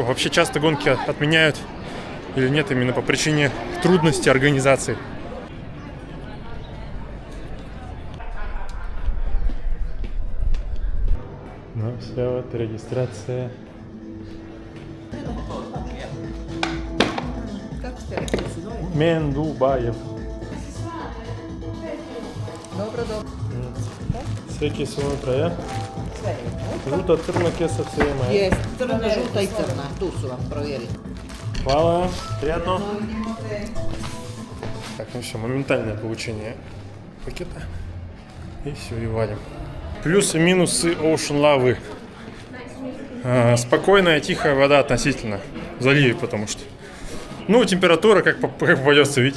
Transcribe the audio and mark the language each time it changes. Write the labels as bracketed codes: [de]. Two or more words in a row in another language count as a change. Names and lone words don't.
[ru] Вообще часто гонки отменяют или нет именно по причине трудности организации. Все, вот регистрация. Мендубаев. [bs] Dobro. Sve su unutra, ja? Žuta, crna kesa, sve ima, ja? Jest, crna, žuta i crna. Tu su vam, provjerite. Hvala, [ru] приятно. Так, все, моментальное получение пакета. И все, и валим. Плюсы и минусы Ocean Lava. Спокойная, тихая вода относительно. В заливе, потому что. Температура, как попадется, видите.